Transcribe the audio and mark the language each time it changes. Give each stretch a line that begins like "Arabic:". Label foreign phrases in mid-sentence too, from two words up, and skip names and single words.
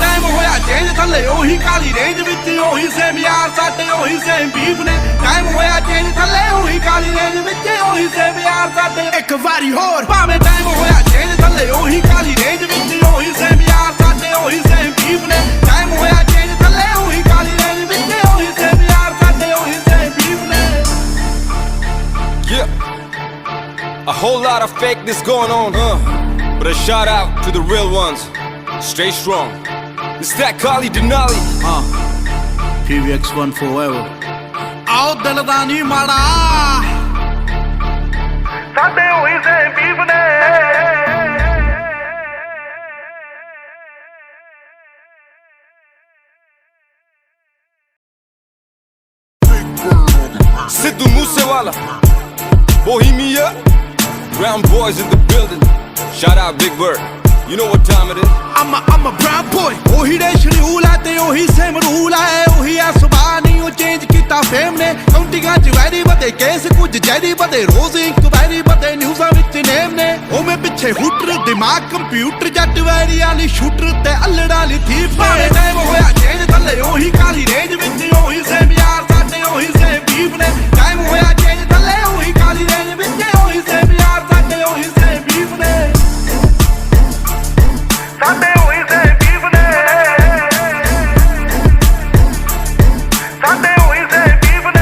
Punjabi: ਟਾਈਮ ਹੋਇਆ ਚੇਂਜ ਥੱਲੇ ਉਹੀ ਕਾਲੀ ਰੇਂਜ ਵਿੱਚ ਉਹੀ ਸੇਮ ਯਾਰ ਸਾਡੇ ਉਹੀ
English: same beef
Punjabi: ਨੇ ਟਾਈਮ ਹੋਇਆ ਚੇਂਜ ਥੱਲੇ ਉਹੀ ਕਾਲੀ ਰੇਂਜ ਵਿੱਚ ਉਹੀ ਸੇਮ ਯਾਰ ਸਾਡੇ ਇੱਕ ਵਾਰੀ ਹੋਰ ਭਾਵੇਂ ਟਾਈਮ ਹੋਇਆ ਚੇਂਜ ਥੱਲੇ ਉਹੀ ਕਾਲੀ ਰੇਂਜ ਵਿੱਚ ਉਹੀ ਸੇਮ ਯਾਰ ਸਾਡੇ ਉਹੀ
English: same beef
Punjabi: ਨੇ ਟਾਈਮ ਹੋਇਆ ਚੇਂਜ ਥੱਲੇ ਉਹੀ ਕਾਲੀ ਰੇਂਜ ਵਿੱਚ ਉਹੀ ਸੇਮ ਯਾਰ ਸਾਡੇ ਉਹੀ
English: same beef
Punjabi: ਨੇ
English: Yeah, a whole lot of fakeness going on, but a shout out to the real ones. Stay strong. It's that Kali Denali. PBX1 forever.
Punjabi: ਆਓ ਦਿਲ ਦਾ ਨਹੀਂ ਮਾੜਾ ਸਾਡੇ ਹੋਈ ਸੇ ਬੀਫ ਨੇ
English: Sidhu Moosewala, Bohemia, Brown boys in the building. Shout out Big Bird. You know what time it is. I'm a brown boy.
Punjabi: ਉਹੀ ਦੇ ਸ਼ਡਿਊਲ ਹੈ ਤੇ ਉਹੀ
English: same rule
Punjabi: ਹੈ ਉਹੀ ਆ ਸੁਭਾਅ ਨਹੀਂ ਉਹ ਚੇਂਜ ਕੀਤਾ ਫੇਮ ਨੇ ਕਾਉਂਟਿੰਗਾਂ ਚ ਵੈਰੀ ਵਧੇ ਕੇਸ ਕੁਝ ਜੈਰੀ ਵਧੇ ਰੋਜ਼ ਇਨਕੁਆਇਰੀ ਵਧੇ ਨਿਊਜ਼ਾਂ ਵਿੱਚ ਨੇਮ ਨੇ ਉਵੇਂ ਪਿੱਛੇ ਹੂਟਰ ਦਿਮਾਗ ਕੰਪਿਊਟਰ ਜੱਟ ਵੈਰੀ ਵਾਲੀ ਸ਼ੂਟਰ ਤੇ ਅਲੜਾ ਲਈ ਥੀਫ ਨੇ ਟਾਈਮ ਹੋਇਆ ਚੇਂਜ ਥੱਲੇ ਉਹੀ ਕਾਲੀ ਰੇਂਜ ਵਿੱਚ ਉਹੀ ਸੇਮ ਯਾਰ ਸਾਡੇ ਉਹੀ
English: same beef
Punjabi: ਨੇ ਟਾਈਮ ਹੋਇਆ ਚੇਂਜ ਥੱਲੇ ਉਹੀ ਕਾਲੀ ਰੇਂਜ ਵਿੱਚ ਉਹੀ ਸੇਮ ਯਾਰ ਸਾਡੇ ਉਹੀ
English: same beef
Punjabi: ਨੇ ਸਾਡੇ ਉਹੀ ਸੇ ਬੀਫ ਨੇ ਸਾਡੇ ਉਹੀ ਸੇ ਬੀਫ ਨੇ